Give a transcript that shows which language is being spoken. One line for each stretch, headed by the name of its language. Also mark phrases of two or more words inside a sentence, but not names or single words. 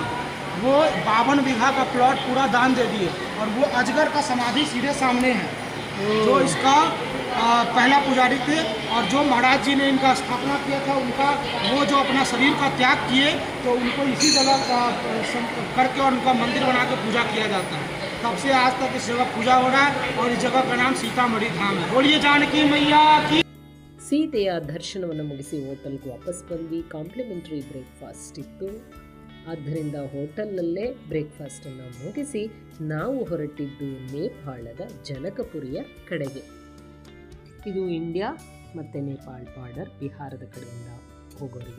Hindi: वो 52 बीघा का प्लॉट पूरा दान दे दिए और वो अजगर का समाधि सीधे सामने है जो इसका पहला पुजारी थे। और जो महाराज जी ने इनका स्थापना किया था, उनका वो जो अपना शरीर का त्याग किए, तो उनको इसी जगह करके और उनका मंदिर बना के पूजा किया जाता है। तब से आज तक इस जगह पूजा हो रहा है और इस जगह का नाम सीतामढ़ी धाम है। बोलिए जानकी मैया की।
Kannada: ಸೀತೆಯ ದರ್ಶನವನ್ನು ಮುಗಿಸಿ ಹೋಟೆಲ್ಗೆ ವಾಪಸ್ ಬಂದ್ವಿ.
English: complimentary breakfast
Kannada: ಇತ್ತು, ಆದ್ದರಿಂದ ಹೋಟೆಲ್ನಲ್ಲೇ ಬ್ರೇಕ್ಫಾಸ್ಟನ್ನು ಮುಗಿಸಿ ನಾವು ಹೊರಟಿದ್ದು ನೇಪಾಳದ ಜನಕಪುರಿಯ ಕಡೆಗೆ. ಇದು ಇಂಡಿಯಾ ಮತ್ತು ನೇಪಾಳ ಬಾರ್ಡರ್, ಬಿಹಾರದ ಕಡೆಯಿಂದ ಹೋಗೋರಿಗೆ.